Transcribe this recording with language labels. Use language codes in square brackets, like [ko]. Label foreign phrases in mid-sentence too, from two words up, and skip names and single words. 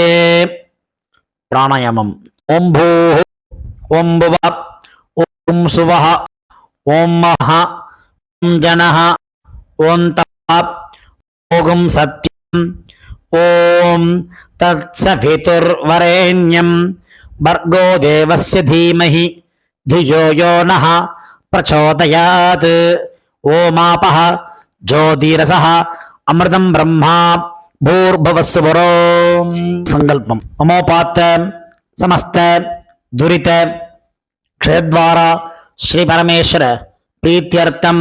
[sa] प्राणायामम्. ॐ भूः ॐ भुवः ॐ सुवः ॐ महः ॐ जनः ॐ तपः ॐ सत्यम् ॐ तत्सवितुर्वरेण्यं भर्गो देवस्य धीमहि धियो यो नः प्रचोदयात्. ओमापः ज्योतिरसः अमृतं ब्रह्मा भूर्भुवस्सुवरो. संकल्पम. ममोपात्त समस्त दुरित क्षेत्रद्वारा श्री परमेश्वर प्रीत्यर्थम